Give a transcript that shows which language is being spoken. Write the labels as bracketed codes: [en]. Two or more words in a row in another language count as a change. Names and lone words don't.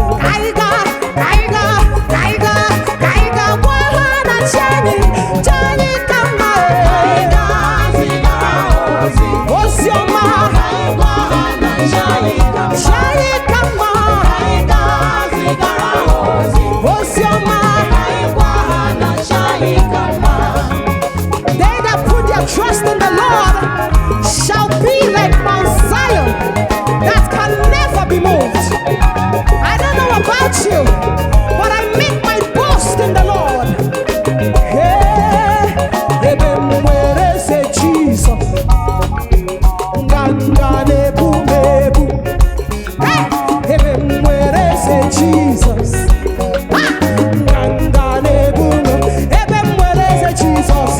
[ig] Anyị ga Ka anyị gaa, ka anyị gaa, ka anyị gaa gwa ha na chi anyị, chi anyị ka mma. Ka anyị gaa zigara ha ozi. Ozi ọma. Ka anyị gwa ha na chi anyị ka mma. Chi anyị ka mma. Ka anyị gaa zigara ha ozi. Ozi ọma. Ka anyị gwa ha na chi anyị ka mma. [en] They that put their trust in the Lord shall be like Mount Zion that can never be moved. I don't know about you, but I make my boast in the Lord. [ig] Hey, ebe m were eze Jesus. Nganga na-ebu m ebu. Hey! Ebe m nwere eze Jizọs. Ha! Nganga na-ebu m. Ebe m nwere eze Jizọs.